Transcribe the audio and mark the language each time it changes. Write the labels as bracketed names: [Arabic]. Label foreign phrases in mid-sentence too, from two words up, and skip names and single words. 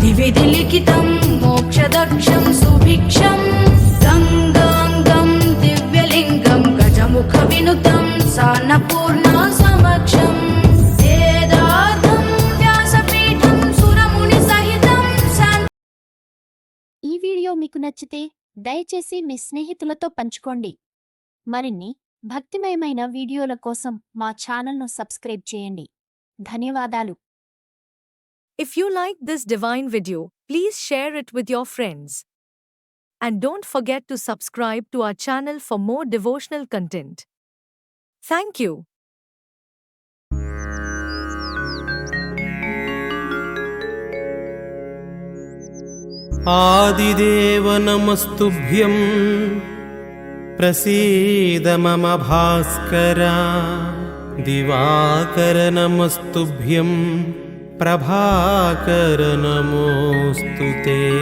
[Sanskrit] विधिलिखितं मोक्षदक्षं सुभिक्षं गङ्गाङ्गं दिव्यलिङ्गं गजमुखविनुतं सान्नपूर्णा समक्षं वेदार्थं व्यासपीठं सुरमुनिसहितं [Telugu] ఈ వీడియో మీకు నచ్చితే దయచేసి మీ స్నేహితులతో పంచుకోండి. మరిన్ని భక్తిమయమైన వీడియోల కోసం మా ఛానల్ను సబ్స్క్రైబ్ చేయండి. ధన్యవాదాలు. [English] If you like this divine video, please share it with your friends. And don't forget to subscribe to our channel for more devotional content. Thank you. [Sanskrit] आदिदेव नमस्तुभ्यं प्रसीद मम भास्कर दिवाकर नमस्तुभ्यं प्रभाकर नमोऽस्तुते